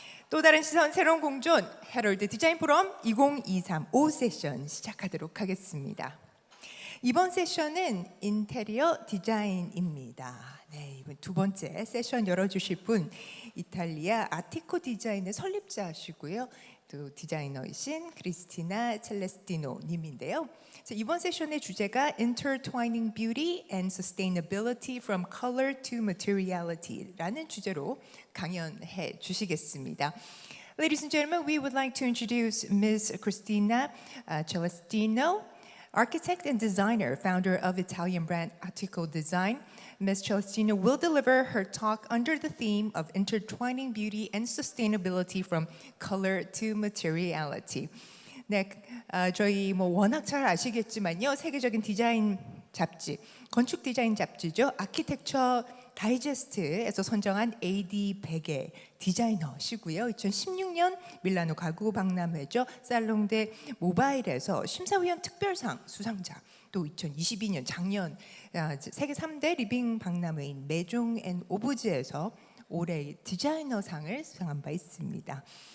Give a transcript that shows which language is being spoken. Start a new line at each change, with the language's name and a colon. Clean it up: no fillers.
Korean: 또 다른 시선, 새로운 공존, 헤럴드 디자인 포럼 2023 오후 세션 시작하도록 하겠습니다. 이번 세션은 인테리어 디자인입니다. 네, 이번 두 번째 세션 열어주실 분 이탈리아 아티코 디자인의 설립자시고요. 또 디자이너이신 크리스티나 첼레스티노 님인데요. 이번 세션의 주제가
English: Intertwining Beauty and Sustainability from Color to Materiality
Korean: 라는 주제로 강연해 주시겠습니다.
English: Ladies and gentlemen, we would like to introduce Ms. Cristina Celestino, architect and designer, founder of Italian brand Attico Design. Ms. Celestino will deliver her talk under the theme of intertwining beauty and sustainability from color to materiality.
Korean: 네, 저희 워낙 잘 아시겠지만요, 세계적인 디자인 잡지, 건축 디자인 잡지죠, 아키텍처 다이제스트에서 선정한 AD 100의 디자이너시고요. 2016년 밀라노 가구 박람회죠, 살롱 데 모바일에서 심사위원 특별상 수상자, 또 2022년 작년 세계 3대 리빙 박람회인 메종 앤 오브즈에서 올해의 디자이너상을 수상한 바 있습니다.